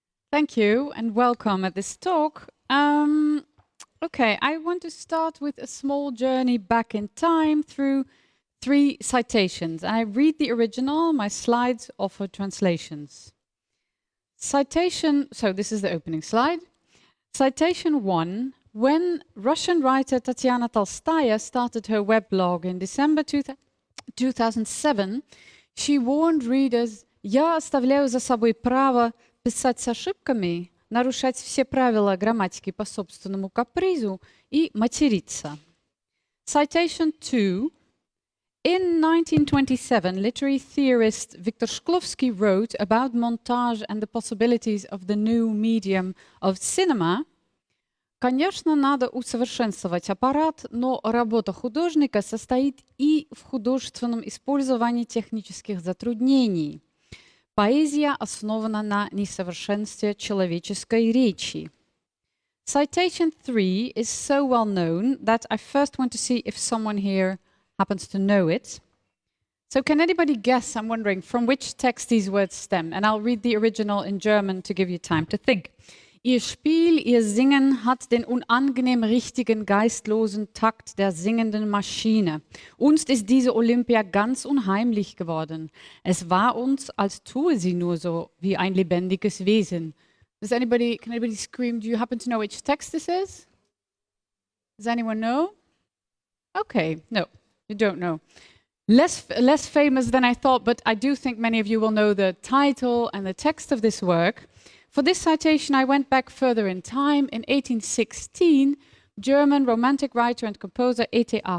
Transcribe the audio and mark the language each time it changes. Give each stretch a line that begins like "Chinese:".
English: Thank you and welcome at this talk. Okay, I want to start with a small journey back in time through 3 citations. I read the original, my slides offer translations. Citation, so this is the opening slide. Citation 1, when Russian writer Tat'iana Tolstaia started her weblog in December 2007, she warned readers,
Russian: «Я оставляю за собой право писать с ошибками, нарушать все правила грамматики по собственному капризу и материться».
English: Citation 2. In 1927, literary theorist Viktor Shklovsky wrote about montage and the possibilities of the new medium of cinema.
Russian: Конечно, надо усовершенствовать аппарат, но работа художника состоит и в художественном использовании технических затруднений. Поэзия основана на несовершенстве человеческой речи.
English: Citation 3 is so well known that I first want to see if someone here happens to know it. So can anybody guess, I'm wondering, from which text these words stem? And I'll read the original in German to give you time to think.
German: Ihr Spiel, ihr Singen hat den unangenehm richtigen, geistlosen Takt der singenden Maschine. Uns ist diese Olympia ganz unheimlich geworden. Es war uns, als tue sie nur so wie ein lebendiges Wesen.
English: Can anybody scream, do you happen to know which text this is? Does anyone know? Okay, no, you don't know. Less famous than I thought, but I do think many of you will know the title and the text of this work. For this citation, I went back further in time. In 1816, German romantic writer and composer E.T.A.